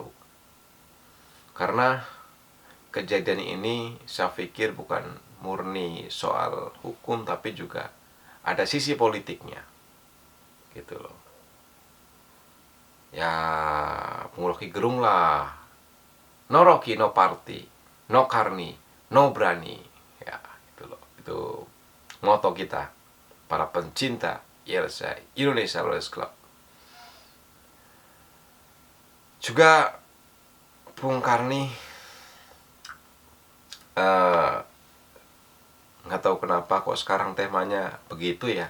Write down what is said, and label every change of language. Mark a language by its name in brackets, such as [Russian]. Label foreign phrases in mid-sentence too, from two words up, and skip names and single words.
[Indonesian] Karena kejadian ini saya pikir bukan murni soal hukum, tapi juga ada sisi politiknya gitu loh. Ya Bung Rocky Gerung lah, [English] no Rocky no party, [Indonesian] no Karni no berani, ya gitu loh. Itu moto kita para pencinta ILC, Indonesia Rollers Club. Juga Bung Karni nggak tahu kenapa kok sekarang temanya begitu ya.